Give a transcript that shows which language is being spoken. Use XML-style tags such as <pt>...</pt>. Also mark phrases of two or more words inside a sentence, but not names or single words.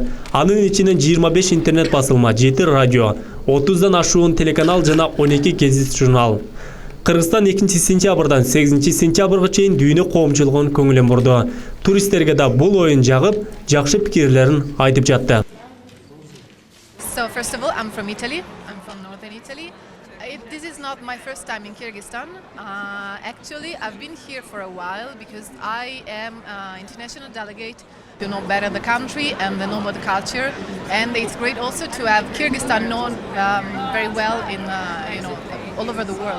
<ky>Анын ичинен 25 интернет басылма, 7 радио, 30дан ашуун телеканал жана 12 гезит журнал. Кыргызстан 2-сентябрдан 8-сентябрга чейин дүйнө коомчулугун көңүлүн бурду. Туристтерге да бул оюн жагып, жакшы пикирлерин айтып жатты.</ky> <en>So first of all, I'm from Italy. I'm from northern Italy. This is not my first time in Kyrgyzstan. Actually, I've been here for a while because I am an international delegate to know better the country and know about the culture. And it's great also to have Kyrgyzstan known very well in all over the world.</en>